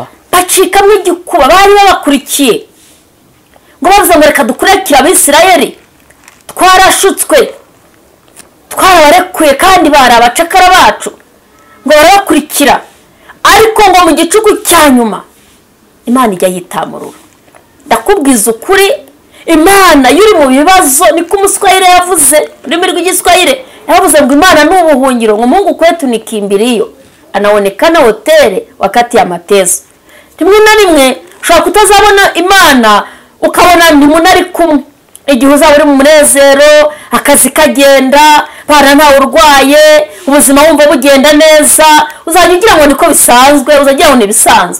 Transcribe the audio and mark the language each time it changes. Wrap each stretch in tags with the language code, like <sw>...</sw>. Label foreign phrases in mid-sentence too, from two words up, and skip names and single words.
<rw>Bari babakurikiye ngo bavuze ngo reka dukurikire Abisirayeli, twarashutswe, twarabarekuye kandi bari abacakara bacu, ngo barabakurikira. Ariko ngo mu gicuku cya nyuma Imana ijya yitamurura. Ndakubwiza ukuri, Imana yuri mu bibazo, niko Umuswahili yavuze, ururimi rw'Igiswahili yavuze ngo Imana ni ubuhungiro, ngo</rw> <sw>Mungu kwetu ni kimbilio, anaonekana hoteli wakati ya mateso.</sw> <rw>Rimwe na rimwe ushobora kutazabona Imana ukabona ntimunari kumwe. Igihe uzaba uri mu munezero, akazi kagenda, bana ntawe urwaye, ubuzima wumva bugenda neza, uzajya ugira ngo niko bisanzwe, uzagira ngo ni bisanzwe.</rw>